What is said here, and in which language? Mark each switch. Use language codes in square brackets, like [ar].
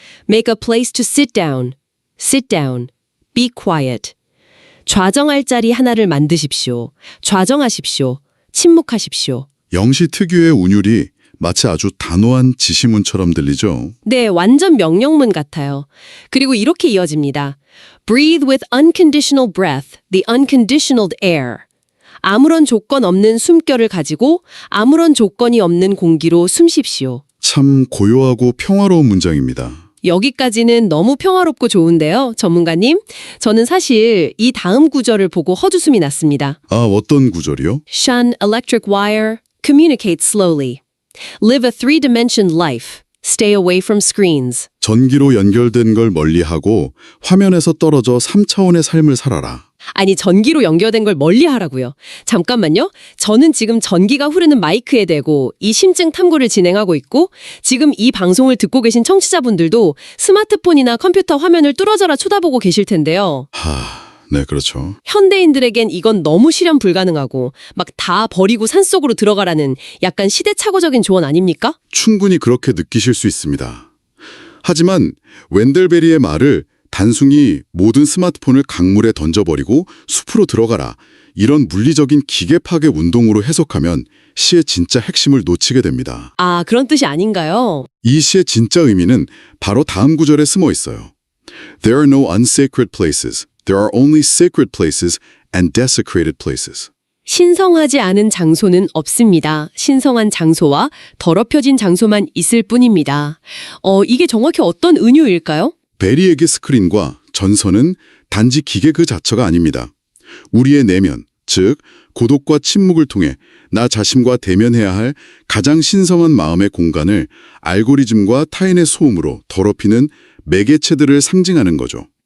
[en] Make a place to sit down. Sit down. Be quiet. [ko] 좌정할 자리 하나를 만드십시오. 좌정하십시오. 침묵하십시오. 영시 특유의 운율이 마치 아주 단호한 지시문처럼 들리죠. 네, 완전 명령문 같아요. 그리고 이렇게 이어집니다. [en] Breathe with unconditional breath, the unconditioned air. [ko] 아무런 조건 없는 숨결을 가지고 아무런 조건이 없는 공기로 숨쉽시오. 참 고요하고 평화로운 문장입니다. 여기까지는 너무 평화롭고 좋은데요, 전문가님. 저는 사실 이 다음 구절을 보고 헛웃음이 났습니다. 아, 어떤 구절이요? [en] Shun electric wire, communicate slowly. Live a three-dimension life. Stay away from screens. [ko] 전기로 연결된 걸 멀리하고 화면에서 떨어져 3차원의 삶을 살아라. 아니, 전기로 연결된 걸 멀리 하라고요. 잠깐만요. 저는 지금 전기가 흐르는 마이크에 대고 이 심증 탐구를 진행하고 있고 지금 이 방송을 듣고 계신 청취자분들도 스마트폰이나 컴퓨터 화면을 뚫어져라 쳐다보고 계실 텐데요. 네, 그렇죠. 현대인들에겐 이건 너무 실현 불가능하고 막 다 버리고 산속으로 들어가라는 약간 시대착오적인 조언 아닙니까? 충분히 그렇게 느끼실 수 있습니다. 하지만 웬델베리의 말을 단순히 모든 스마트폰을 강물에 던져버리고 숲으로 들어가라, 이런 물리적인 기계 파괴 운동으로 해석하면 시의 진짜 핵심을 놓치게 됩니다. 아, 그런 뜻이 아닌가요? 이 시의 진짜 의미는 바로 다음 구절에 숨어 있어요. [en] There are no unsacred places. There are only sacred places and desecrated places. [ko] 신성하지 않은 장소는 없습니다. 신성한 장소와 더럽혀진 장소만 있을 뿐입니다. 이게 정확히 어떤 은유일까요? 베리에게 스크린과 전선은 단지 기계 그 자체가 아닙니다. 우리의 내면, 즉 고독과 침묵을 통해 나 자신과 대면해야 할 가장 신성한 마음의 공간을 알고리즘과 타인의 소음으로 더럽히는 매개체들을 상징하는 거죠.